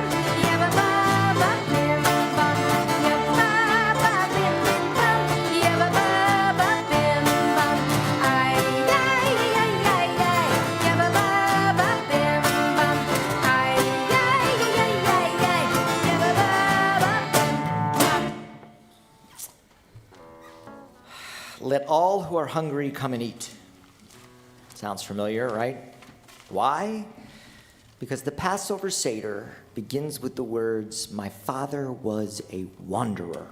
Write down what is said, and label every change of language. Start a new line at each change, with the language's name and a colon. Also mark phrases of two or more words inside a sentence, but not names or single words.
English: ya ba ba ba bim bam, ya ba ba bim bim bam, ya ba ba ba bim bam. Ay ay ay ay ay, ya ba ba ba bim bam. Ay ay ay ay ay, ya ba ba ba bim bam. Let all who are hungry come and eat. Sounds familiar, right? Why? Because the Passover Seder begins with the words, "My father was a wanderer."